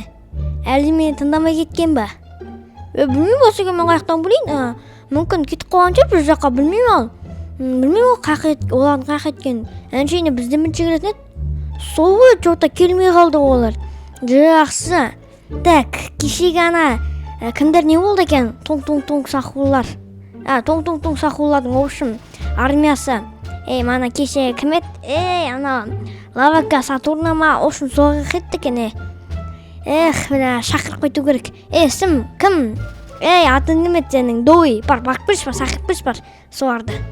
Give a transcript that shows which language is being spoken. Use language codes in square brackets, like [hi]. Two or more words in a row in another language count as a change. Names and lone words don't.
[kk] Әлде мені тыңдамай кеткен ба? Білмеймін болса екен, мен қаяқтан білейін. Мүмкін кетіп қалған шығар бір жаққа, білмеймін ал. Білмеймін олардың қайқа кеткен. Әншейіне бізден бірінші кіретін еді. Сол ғой, жоқта келмей қалды олар. Жақсы. Так, кешегі ана кімдер не болды екен? Тоң-тоң-тоң сақулар. Тоң-тоң-тоң сақулардың общем армиясы. Мана кеше кім еді? Ана Лавака Сатурна ма? Общем соға кетті екен. Шақырып қайту керек. Сім, кім? Атын кім еді сенің? Дой. Барып берші бар, шақырып берші бар. Соларды.